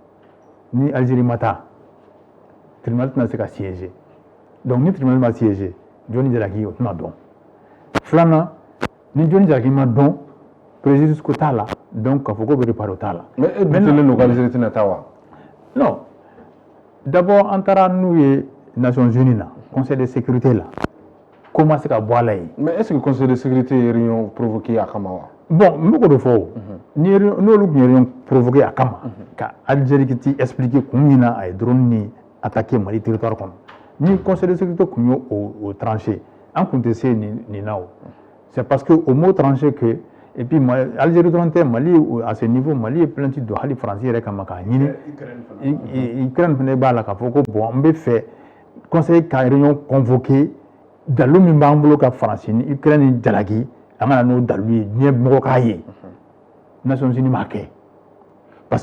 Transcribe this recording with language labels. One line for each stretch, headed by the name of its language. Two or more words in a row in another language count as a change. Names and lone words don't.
Bambara: ni Algérie ma taa tribunal tɛna se ka
French: siéger donc
Bambara: ni tribunal ma siéger Johnny Jalaki o tɛna dɔn filanan ni Johnny Jalaki ma dɔn préjudice ko t'a la donc k'a fɔ ko bɛ réparer o t'a la mais e dutelen don ko Algérie tɛna taa wa
French: non d'abord
Bambara: an taara n'u ye Nations Unies na
French: conseil de sécurité
Bambara: la ko ma se ka bɔ a la yen
French: mais est ce que conseil de sécurité
Bambara: ye
French: réunion provoqué
Bambara: a kama wa bon n bɛ k'o de fɔ o n'olu tun ye
French: réunion provoqué
Bambara: a kama ka Algérie ti expliquer kun min na a ye drone ni attaquer Mali territoire kɔnɔ ni
French: conseil de sécurité
Bambara: kun ye o tranché an kun tɛ se nin na o
French: c'est parce que au mot tranché que et puis
Bambara: Algérie dɔrɔn tɛ Mali
French: à ce niveau
Bambara: Mali ye plainte don hali Faransi yɛrɛ kama k'a ɲini Ukraine fana b'a la k'a fɔ ko bon n bɛ fɛ conseil ka
French: réunion convoqué
Bambara: dalu min b'an bolo ka Faransi ni Ukraine ni jalaki an ka na n'o dalu ye diɲɛ mɔgɔ k'a ye Nations Unies m'a kɛ parce